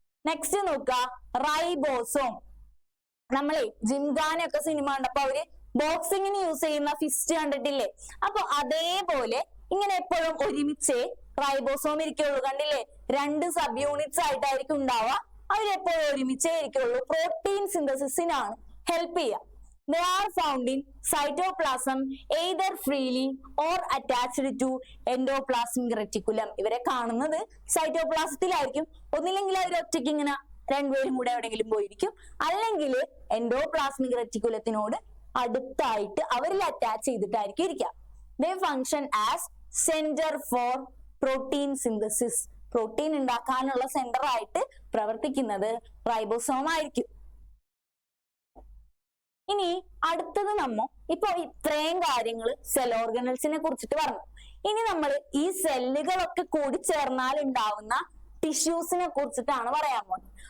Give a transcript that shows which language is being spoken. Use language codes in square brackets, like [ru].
[ml] Next നോക്കുക, ribosome. നമ്മളെ ജിംഖാനൊക്കെ cinema കണ്ടപ്പോ അവര് ബോക്സിങ്ങിന് യൂസ് ചെയ്യുന്ന ഫിസ്റ്റ് കണ്ടിട്ടില്ലേ? അപ്പൊ അതേപോലെ ഇങ്ങനെ എപ്പോഴും ഒരുമിച്ച് റൈബോസോം ഇരിക്കുള്ളൂ. കണ്ടില്ലേ? 2 സബ് യൂണിറ്റ്സ് ആയിട്ടായിരിക്കും ഉണ്ടാവുക. അവരെപ്പോഴും ഒരുമിച്ചേ ഇരിക്കുള്ളൂ. പ്രോട്ടീൻ സിന്തസിസിനാണ് ഹെൽപ്പ് ചെയ്യുക. [en] They are found in cytoplasm either freely or attached to endoplasmic reticulum. [ml] ഇവരെ കാണുന്നത് സൈറ്റോപ്ലാസത്തിലായിരിക്കും. ഒന്നില്ലെങ്കിൽ അവർ ഒറ്റയ്ക്ക് ഇങ്ങനെ രണ്ടുപേരും കൂടെ എവിടെയെങ്കിലും പോയിരിക്കും, അല്ലെങ്കിൽ എൻഡോപ്ലാസ്മിക് റെറ്റിക്കുലത്തിനോട് അടുത്തായിട്ട് അവരിൽ അറ്റാച്ച് ചെയ്തിട്ടായിരിക്കും ഇരിക്കുക. [en] They function as center for protein synthesis. [ml] Protein ഉണ്ടാക്കാനുള്ള സെന്റർ ആയിട്ട് പ്രവർത്തിക്കുന്നത് റൈബോസോം ആയിരിക്കും. ഇനി അടുത്തത് ഇപ്പൊ ഇത്രയും കാര്യങ്ങൾ സെൽ ഓർഗനൽസിനെ കുറിച്ചിട്ട് പറഞ്ഞു. ഇനി നമ്മൾ ഈ സെല്ലുകളൊക്കെ കൂടി ചേർന്നാൽ ഉണ്ടാവുന്ന ടിഷ്യൂസിനെ കുറിച്ചിട്ടാണ് പറയാൻ പോകുന്നത്.